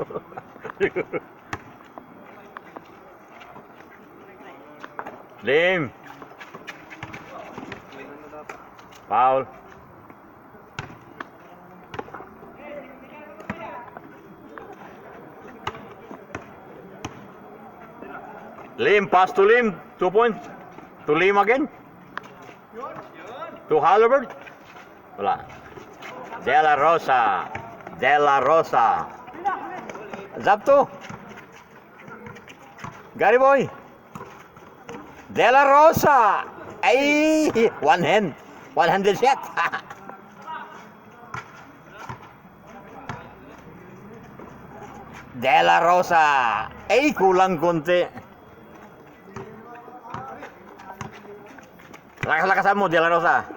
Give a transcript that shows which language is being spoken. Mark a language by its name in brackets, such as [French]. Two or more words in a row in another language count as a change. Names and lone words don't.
[Filipino] Lim. Ano na dapat? [English] Foul. Lim, pass to Lim. 2 points. To Lim again. To Halliburton. [Filipino] Wala. [English] De La Rosa. De La Rosa. Zapto. Gary Boy. De La Rosa. Ay, one hand. One-handed shot. De La Rosa. [Filipino] Ay, kulang konti. Lakas-lakasan mo, De La Rosa.